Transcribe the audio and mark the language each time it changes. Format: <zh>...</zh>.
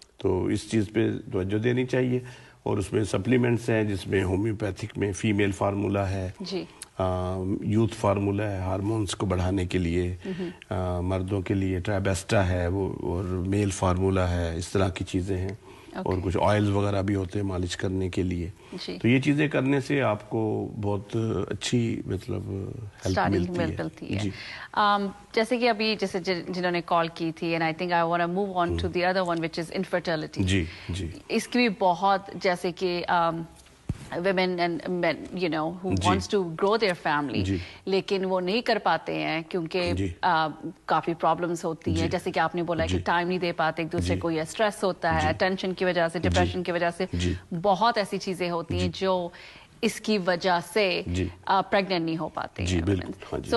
<ur>تو اس چیز پہ توجہ دینی چاہیے. اور اس میں سپلیمنٹس ہیں, جس میں ہومیوپیتھک میں فیمیل فارمولا ہے, یوتھ فارمولا ہے ہارمونز کو بڑھانے کے لیے, مردوں کے لیے ٹرائبیسٹا ہے وہ, اور میل فارمولا ہے, اس طرح کی چیزیں ہیں. اور کچھ آئلز وغیرہ بھی ہوتے ہیں مالش کرنے کے لیے. تو یہ چیزیں کرنے سے آپ کو بہت اچھی مطلب ہیلپ ملتی ہے. جیسے کہ ابھی جیسے جنہوں نے کال کی تھی,</ur> <en>and I think I want to move on to the other one which is infertility.</en> <ur>اس کی بھی بہت, جیسے کہ</ur> <en>women and men who wants to grow their family,</en> <ur>لیکن وہ نہیں کر پاتے ہیں کیونکہ کافی پرابلمس ہوتی ہیں, جیسے کہ آپ نے بولا کہ ٹائم نہیں دے پاتے ایک دوسرے کو, یا اسٹریس ہوتا ہے, ٹینشن کی وجہ سے, ڈپریشن کی وجہ سے, بہت ایسی چیزیں ہوتی ہیں جو اس کی وجہ سے پریگننٹ نہیں ہو پاتے ہیں.</ur>